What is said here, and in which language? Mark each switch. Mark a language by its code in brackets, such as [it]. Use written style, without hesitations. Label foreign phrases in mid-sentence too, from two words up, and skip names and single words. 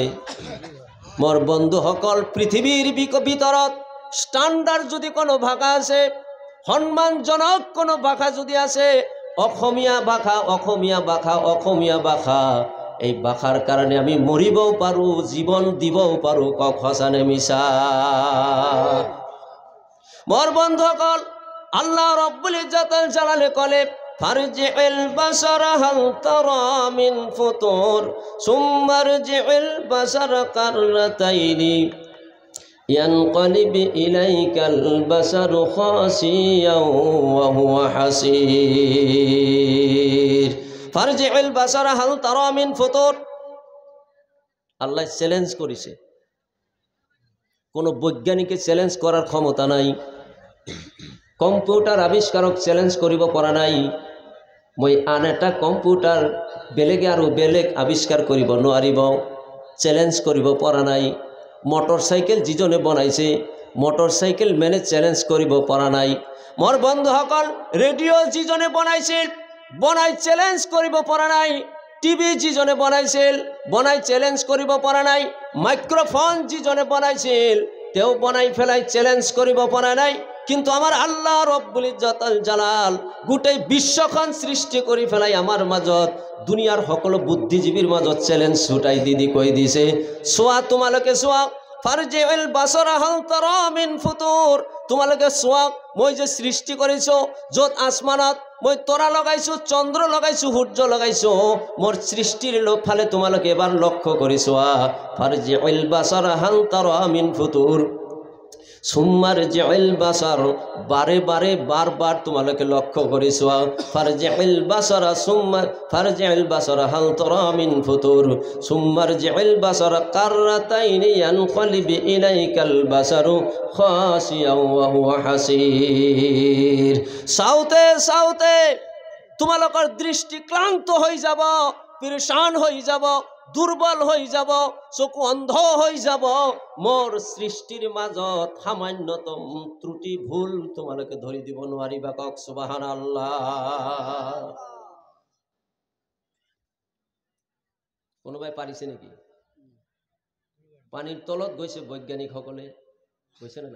[as] মোৰ বন্ধুসকল, পৃথিৱীৰ ভিতৰত ষ্টাণ্ডাৰ্ড যদি কোনো ভাষা আছে, সন্মানজনক কোনো ভাষা যদি আছে, অসমীয়া ভাষা, অসমীয়া ভাষা, অসমীয়া ভাষা। এই ভাষাৰ কাৰণে আমি মৰিবও পাৰোঁ, জীৱন দিবও পাৰোঁ। কওক সঁচানে মিছা? মোৰ বন্ধুসকল, আল্লাহ রব্বুল ইজ্জতুল জালালে কলে, [ar] فارجع البصر هل ترى من فطور ثم ارجع البصر كرتين ينقلب إليك البصر خاسئا وهو حسير. فارجع البصر هل ترى من فطور. [as] আল্লাহ চ্যালেঞ্জ করেছে, কোনো বৈজ্ঞানিকে চ্যালেঞ্জ করার ক্ষমতা নাই, কম্পিউটার আবিষ্কারক চ্যালেঞ্জ করিব পৰা নাই। মই আন এটা কম্পিউটার বেলেগে আৰু বেলেগ আবিষ্কাৰ কৰিব নোৱাৰিব, চ্যালেঞ্জ কৰিব পৰা নাই। মটৰ চাইকেল যিজনে বনাইছে মটৰ চাইকেল মেনে চ্যালেঞ্জ কৰিব পৰা নাই। মোৰ বন্ধুসকল, ৰেডিঅ' যিজনে বনাইছিল বনাই চ্যালেঞ্জ কৰিব পৰা নাই। টিভি যিজনে বনাইছিল বনাই চ্যালেঞ্জ কৰিব পৰা নাই। মাইক্রোফোন যিজনে বনাইছিল তেও বনাই ফেলাই চ্যালেঞ্জ কৰিব পৰা নাই। কিন্তু আমার আল্লাহ [ar] رب العزة الجلال [as] গোটেই বিশ্বখন সৃষ্টি কৰি ফেলাই আমার মাজত দুনিয়ার সকলো বুদ্ধিজীবীর মাজত চ্যালেঞ্জ ছুটাই দি কৈ দিছে, চোৱা তোমালোকে চোৱা, [ar] فارجع البصر هل ترى من فطور, [as] তোমালোকে চোৱা মই যে সৃষ্টি কৰিছো, যত আসমানত মই তৰা লগাইছো, চন্দ্র লগাইছো, সূর্য লগাইছো, মোর সৃষ্টির ফালে তোমালোকে এবার লক্ষ্য কৰি চোৱা। [ar] فارجع البصر هل ترى من فطور ثم ارجع البصر, [as] বারে বারে বারবার তোমালোকে লক্ষ্য করে চোৱা। [ar] فارجع البصر ثم فارجع البصر هل ترى من فطور ثم ارجع البصر كرتين ينقلب إليك البصر خاسئا وهو حسير. [as] সাউতে সাউতে তোমালোকৰ দৃষ্টি ক্লান্ত হয়ে যাব, পেরেশান হয়ে যাব, দুর্বল হয়ে যাব, চকু অন্ধ হয়ে যাব। মোর সৃষ্টির মাজত সামান্যতম ত্রুটি ভুল তোমালোকে ধরি দিব নোৱাৰিবা। কক [ar] سبحان الله. [as] কোনোবাই পাৰিছে নেকি? পানীৰ তলত গৈছে বৈজ্ঞানিকসকলে, গৈছে না নাই?